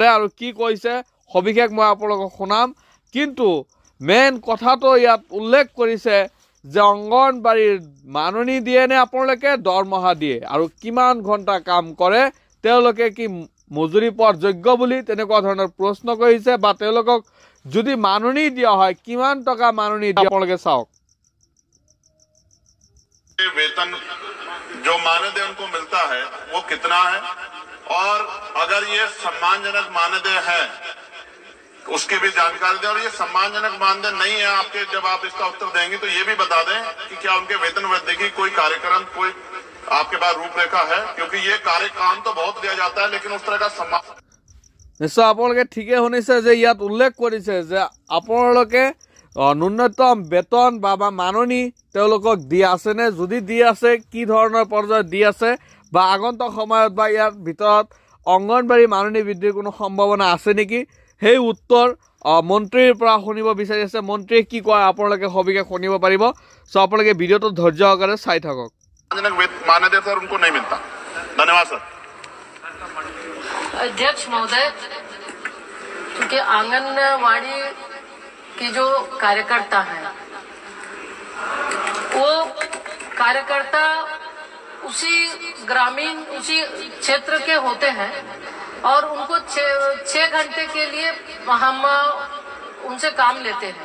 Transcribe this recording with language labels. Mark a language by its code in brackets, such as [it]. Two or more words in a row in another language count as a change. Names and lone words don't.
[as] আৰু কি কৈছে সবিশেষ মই আপোনালোকক শুনাম, কিন্তু মেইন কথাটো ইয়াত উল্লেখ কৰিছে যে অঙ্গনবাড়ীৰ মাননি দিয়ে নে আপোনালোকে দৰমহা দিয়ে আৰু কিমান ঘণ্টা কাম কৰে, তেওঁলোকে কি মজুৰি পোৱাৰ যোগ্য বুলি তেনেকুৱা ধৰণৰ প্ৰশ্ন কৰিছে বা তেওঁলোকক যদি মাননি দিয়া হয় কিমান টকা মাননি দিয়ে আপোনালোকে চাওক। [hi] वेतन जो मानदेय उनको मिलता है वो कितना है और अगर ये सम्मानजनक मानदेय है उसकी भी जानकारी दें। और ये सम्मानजनक मानदेय नहीं है आपके, जब आप इसका उत्तर देंगे तो ये भी बता दें कि क्या उनके वेतन वृद्धि की कोई कार्यक्रम कोई आपके पास रूपरेखा है, क्योंकि ये काम तो बहुत दिया जाता है लेकिन उस तरह का सम्मान [as] निश्चय আপোনালোকে ঠিকে শুনিছে যে ইয়াত উল্লেখ কৰিছে যে আপোনালোকে ন্যূনতম বেতন বা মাননি তেওঁলোকক দি আছে নে, যদি দি আছে কি ধৰণৰ পৰ্যায়ত দি আছে বা আগন্তুক সময়ত বা ইয়াৰ ভিতৰত অঙ্গনবাড়ী মাননি বৃদ্ধিৰ কোনো সম্ভাৱনা আছে নেকি, সেই উত্তৰ মন্ত্ৰীৰ পৰা শুনিব বিচাৰি আছে। মন্ত্ৰীয়ে কি কয় আপোনালোকে সবিশেষ শুনিব পাৰিব। সো আপোনালোকে ভিডিওটো ধৈৰ্য সহকাৰে চাই থাকক। [hi] मानदेय सर उनको नहीं मिलता। धन्यवाद सर। अध्यक्ष महोदय, क्योंकि आंगनवाड़ी की जो कार्यकर्ता है वो कार्यकर्ता उसी ग्रामीण उसी क्षेत्र के होते हैं और उनको 6 घंटे के लिए हम उनसे काम लेते हैं।